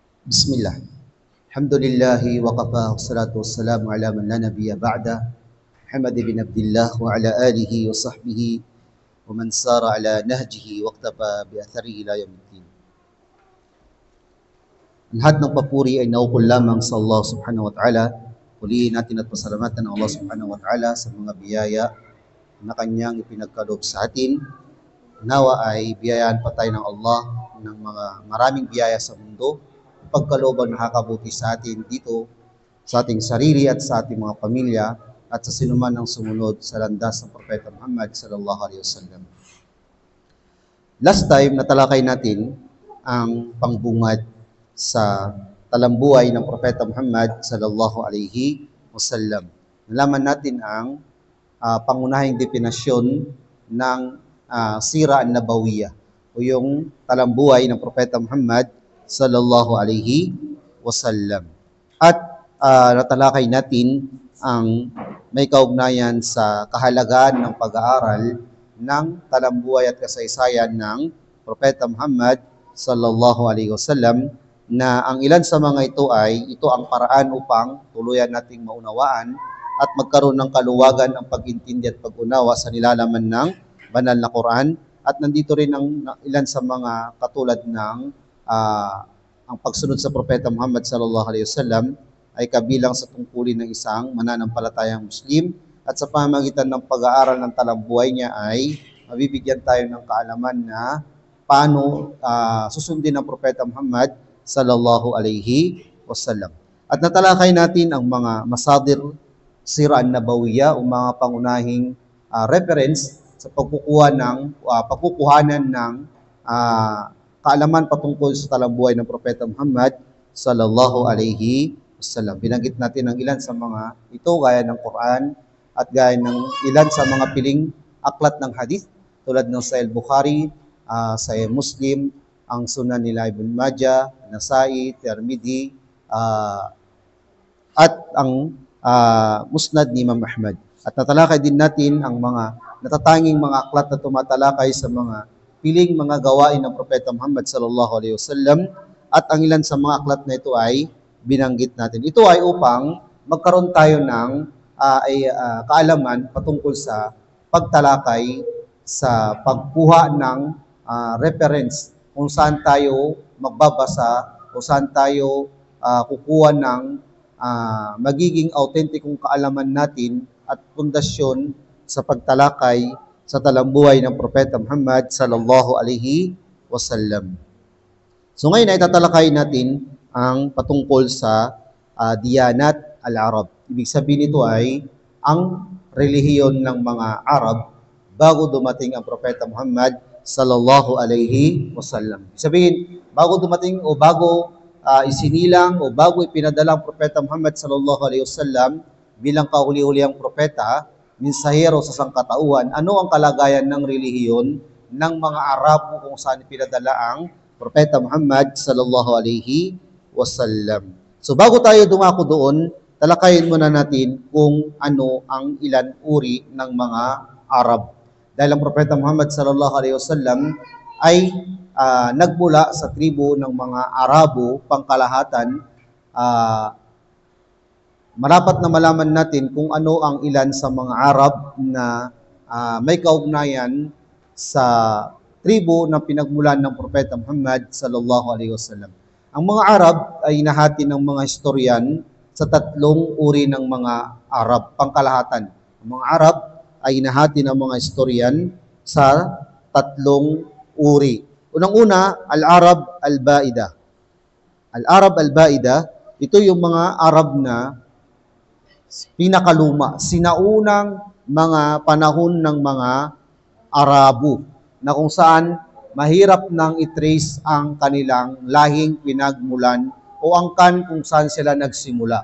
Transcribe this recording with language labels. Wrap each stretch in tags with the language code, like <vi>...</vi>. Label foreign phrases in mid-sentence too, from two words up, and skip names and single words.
<ar>بسم الله. الحمد لله وكفى والصلاة والسلام على من لا نبي بعده محمد بن عبد الله وعلى آله وصحبه ومن سار على نهجه واقتفى بآثاره إلى يوم الدين.</ar> <tl>Lahat ng papuri ay naukol lamang sa Allah</tl> <ar>سبحانه وتعالى.</ar> <tl>Puliin natin at pasalamatan ang Allah</tl> <ar>سبحانه وتعالى</ar> <tl>sa mga biyaya na kanyang ipinagkaloob sa atin. Nawa ay biyayaan pa tayo ng Allah ng mga maraming biyaya sa mundo, pagkaloob ang nakakabuti sa atin dito, sa ating sarili at sa ating mga pamilya, at sa sinuman ang sumunod sa landas ng Propeta Muhammad</tl> <ar>صلى الله عليه وسلم.</ar> <en>Last time,</en> <tl>natalakay natin ang pangbungad sa talambuhay ng Propeta Muhammad</tl> <ar>صلى الله عليه وسلم.</ar> <tl>Nalaman natin ang pangunahing definasyon ng</tl> <ar>السيرة النبوية</ar> <tl>o yung talambuhay ng Propeta Muhammad</tl> <ar>صلى الله عليه وسلم.</ar> <tl>At natalakay natin ang may kaugnayan sa kahalagahan ng pag-aaral ng talambuhay at kasaysayan ng Propeta Muhammad</tl> <ar>صلى الله عليه وسلم,</ar> <tl>na ang ilan sa mga ito ang paraan upang tuluyan nating maunawaan at magkaroon ng kaluwagan ang pag-intindi at pag-unawa sa nilalaman ng banal na Quran. At nandito rin ang ilan sa mga katulad ng ang pagsunod sa Propeta Muhammad</tl> <ar>صلى الله عليه وسلم</ar> <tl>ay kabilang sa tungkulin ng isang mananampalatayang Muslim, at sa pamamagitan ng pag-aaral ng talambuhay niya ay mabibigyan tayo ng kaalaman na paano susundin ang Propeta Muhammad</tl> <ar>صلى الله عليه وسلم.</ar> <tl>At natalakay natin ang mga</tl> <ar>مصادر السيرة النبوية</ar> <tl>o mga pangunahing reference sa pagkukuhanan ng kaalaman patungkol sa talambuhay ng Propeta Muhammad</tl> <ar>صلى الله عليه وسلم.</ar> <tl>Binanggit natin ang ilan sa mga ito gaya ng Quran at gaya ng ilan sa mga piling aklat ng hadith tulad ng Sahih Bukhari, Sahih Muslim, ang Sunan nila Ibn Majah, Nasai, Tirmidhi, at ang Musnad ni Imam Ahmad. At natalakay din natin ang mga natatanging mga aklat na tumatalakay sa mga piling mga gawain ng Propeta Muhammad</tl> <ar>صلى الله عليه وسلم,</ar> <tl>at ang ilan sa mga aklat na ito ay binanggit natin. Ito ay upang magkaroon tayo ng kaalaman patungkol sa pagtalakay, sa pagkuha ng reference kung saan tayo magbabasa o saan tayo kukuha ng magiging autentikong kaalaman natin at pundasyon sa pagtalakay sa talambuhay ng Propeta Muhammad</tl> <ar>صلى الله عليه وسلم.</ar> <tl>So ngayon ay tatalakay natin ang patungkol sa</tl> <ar>ديانات العرب.</ar> <tl>Ibig sabihin nito ay ang relihiyon ng mga Arab bago dumating ang Propeta Muhammad</tl> <ar>صلى الله عليه وسلم.</ar> <tl>Ibig sabihin, bago dumating o bago isinilang o bago ipinadala ang Propeta Muhammad</tl> <ar>صلى الله عليه وسلم</ar> <tl>bilang kahuli-hulihang propeta, minsahero sa sangkatauhan, ano ang kalagayan ng relihiyon ng mga Arabo kung saan ipinadala ang Propeta Muhammad</tl> <ar>صلى الله عليه وسلم.</ar> <tl>So bago tayo dumako doon, talakayin muna natin kung ano ang ilan uri ng mga Arab. Dahil ang Propeta Muhammad</tl> <ar>صلى الله عليه وسلم</ar> <tl>ay nagmula sa tribo ng mga Arabo pangkalahatan. Marapat na malaman natin kung ano ang ilan sa mga Arab na may kaugnayan sa tribo na pinagmulan ng Propeta Muhammad</tl> <ar>صلى الله عليه وسلم.</ar> <tl>Ang mga Arab ay nahati ng mga historian sa tatlong uri ng mga Arab pangkalahatan. Ang mga Arab ay nahati ng mga historian sa tatlong uri.</tl> <ar>Unang-una, العرب البائدة. العرب البائدة,</ar> <tl>ito yung mga Arab na pinakaluma, sinaunang mga panahon ng mga Arabo, na kung saan mahirap nang i-trace ang kanilang lahing pinagmulan o angkan kung saan sila nagsimula.</tl>